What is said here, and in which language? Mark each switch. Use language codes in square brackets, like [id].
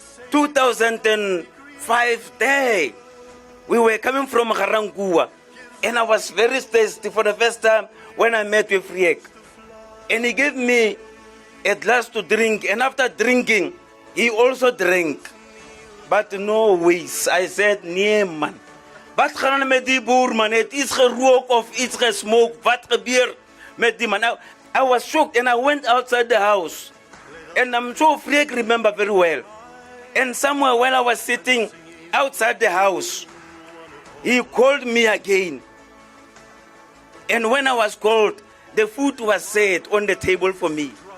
[en] 2005 day. We were coming from Garangua. And I was very thirsty for the first time when I met with Friek. And he gave me a glass to drink. And after drinking, he also drank. But no ways. I said, [af] nee man. Wat gaan met die boer man? Het iets gerook of iets gesmoke. Wat gebeur met die man? [en] I was shocked and I went outside the house. And I'm sure Friek remember very well. And somewhere when I was sitting outside the house, he called me again. And when I was called, the food was set on the table for me.